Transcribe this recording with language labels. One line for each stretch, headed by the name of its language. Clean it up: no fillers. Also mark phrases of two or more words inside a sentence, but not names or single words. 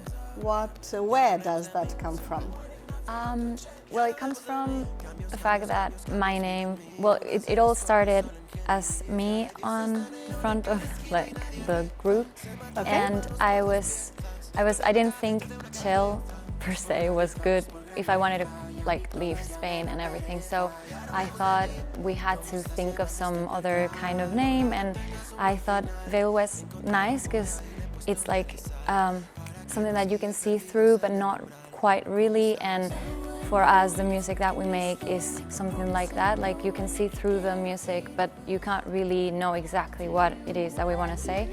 English: Where does that come from? Well, it comes from the fact that my name, well, it all started as me on the front of like the group. Okay. And I didn't think Txell per se was good if I wanted to like leave Spain and everything. So I thought we had to think of some other kind of name, and I thought Veil was nice because it's like something that you can see through but not quite really, and for us the music that we make is something like that, like you can see through the music but you can't really know exactly what it is that we want to say.